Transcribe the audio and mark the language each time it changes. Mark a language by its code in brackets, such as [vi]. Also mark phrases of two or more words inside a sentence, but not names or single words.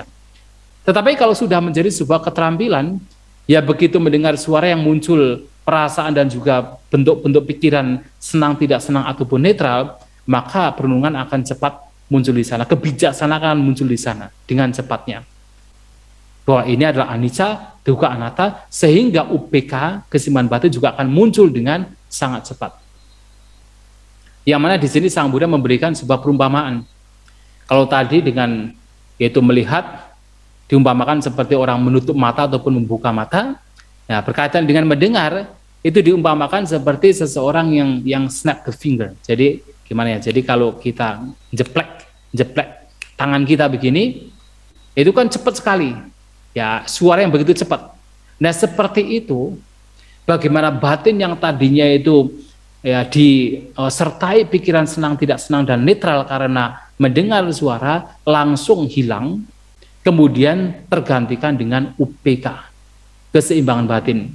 [id] Tetapi kalau sudah menjadi sebuah keterampilan, ya begitu mendengar suara yang muncul perasaan dan juga bentuk-bentuk pikiran senang, tidak senang, ataupun netral, maka perenungan akan cepat muncul di sana, kebijaksanaan akan muncul di sana dengan cepatnya. [pi] Bahwa ini adalah anicca, dukkha, anatta, [id] sehingga UPK, keseimbangan batin juga akan muncul dengan sangat cepat. Yang mana di sini Sang Buddha memberikan sebuah perumpamaan. Kalau tadi dengan yaitu melihat, diumpamakan seperti orang menutup mata ataupun membuka mata. Nah, berkaitan dengan mendengar, itu diumpamakan seperti seseorang yang [en] snap the finger. [id] Jadi gimana ya? Jadi kalau kita jeplek tangan kita begini, itu kan cepat sekali. Ya, suara yang begitu cepat. Nah, seperti itu, bagaimana batin yang tadinya itu ya disertai pikiran senang tidak senang dan netral karena mendengar suara langsung hilang, kemudian tergantikan dengan UPK, keseimbangan batin.